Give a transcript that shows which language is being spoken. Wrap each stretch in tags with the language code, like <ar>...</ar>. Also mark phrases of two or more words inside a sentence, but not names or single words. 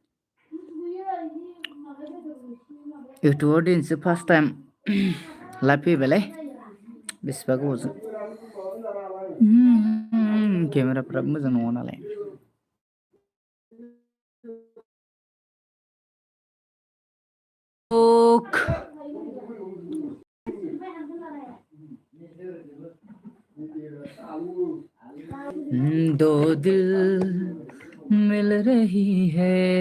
<en>It was the first time live people,</en> <brx>बेसेबा गोबावजों केमेराफ्रा मोजां नङा नालाय</brx> <hi>दो दिल मिल रही है</hi>